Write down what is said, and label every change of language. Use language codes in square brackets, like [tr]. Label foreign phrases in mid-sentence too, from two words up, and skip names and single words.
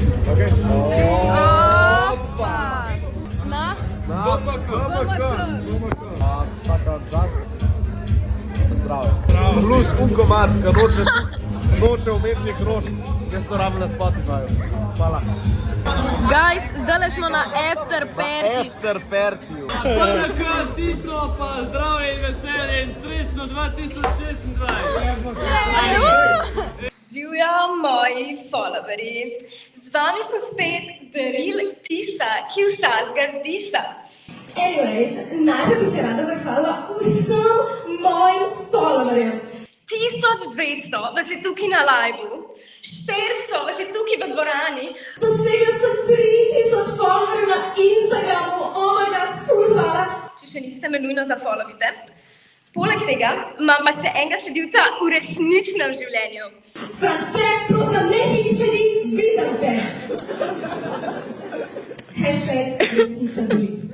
[sl] Opa. Na? Vsaka čast. Zdravo. Plus unkomat, ki noče umetnih rož, jaz to rabim na Spotifyju. Hvala. Guys, zdaj smo na [en] after party. [sl] After partiju. Tisto pa zdravje in veselje in srečno 2026. Živjo moji followerji. Z vami so spet Daril Tisa, ki vsazga zdisa. Anyways, najprej bi se rada zahvalila vsem mojim followerjem. 1200 vas je tukaj na live-u, 400 vas je tukaj v dvorani. Dosegla sem 3000 followerjev na Instagramu, [en] oh my god, [sl] ful hvala. Če še niste, me nujno zafollowite. Poleg tega imam pa še enega sledilca v resničnem življenju. France, prosim, nehaj mi sledi, vidim te. Hashtag resnica boli.